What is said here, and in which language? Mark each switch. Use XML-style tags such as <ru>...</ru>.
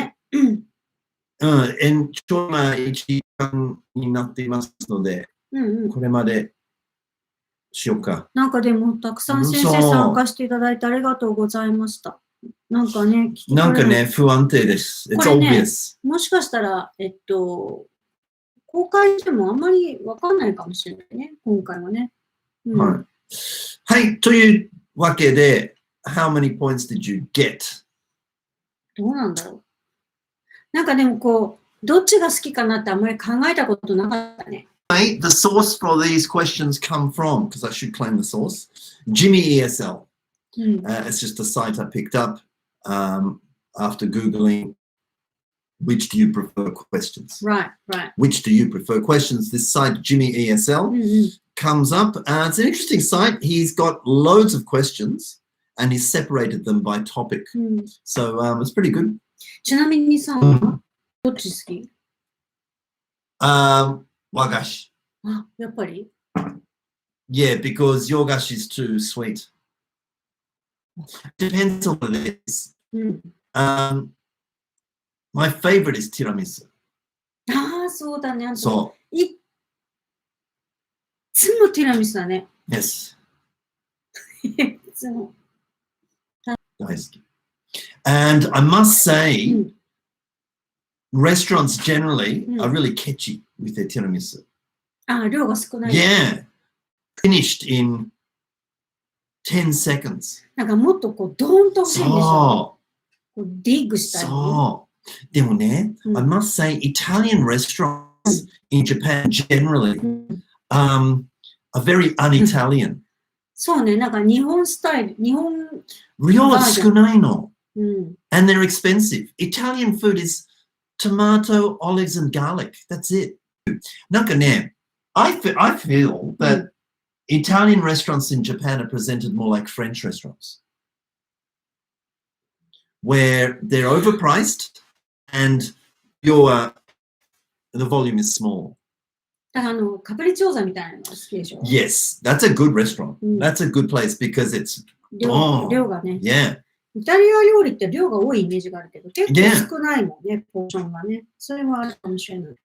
<ja>ちょうど1時間になっていますので、これまでしようか。なんかでもたくさん先生参加していただいてありがとうございました。なんかね、不安定です。</ja> <en>It's obvious.</en> <ja>もしかしたら、公開してもあんまりわかんないかもしれないね、今回はね。はい、というわけで、</ja> <en>How many points did you get?</en> <ja>どうなんだろう。なんかでもこう、どっちが好きかなってあんまり考えたことなかったね。</ja> <en>The source for these questions come from, because I should claim the source, Jimmy ESL. It's just a site I picked up after Googling which do you prefer questions. Right. Which do you prefer questions? This site, Jimmy ESL, comes up. It's an interesting site. He's got loads of questions and he's separated them by topic. So it's pretty good.</en> <ja>ちなみにさ、どっち好き？和菓子。あ、やっぱり？</ja> <en>Yeah, because your gashi is too sweet. Depends on what it is. My favorite is tiramisu.</en> <ja>ああ、そうだね。そう。いつもティラミスだね。</ja> <en>Yes.</en> <ja>いつも。大好き。</ja> <en>And I must say, restaurants generally are really catchy with their tiramisu.</en> <ja>量が少ない。</ja> <en>Yeah. Finished in 10 seconds.</en> <ja>なんかもっとこう、ドーンと欲しいんでしょ。こうディッグしたい、ね。そう。でもね、</ja> <en>I must say, Italian restaurants in Japan generally are very un-Italian.</en> <ja>そうね、なんか日本スタイル、日本量が少ないの。</ja> <en>And they're expensive. Italian food is tomato, olives, and garlic. That's it.</en> <ja>なんかね、</ja> <en>I feel that Italian restaurants in Japan are presented more like French restaurants, where they're overpriced and the volume is small.</en> <ja>だからカプリチョーザみたいなのが好きでしょ</ja> <en>Yes, that's a good restaurant. That's a good place because it's</en> <ja>量がね。</ja> <en>Yeah.</en> <ja>イタリア料理って量が多いイメージがあるけど、結構少ないもんね、ポーションがね。それはあるかもしれない。</ja>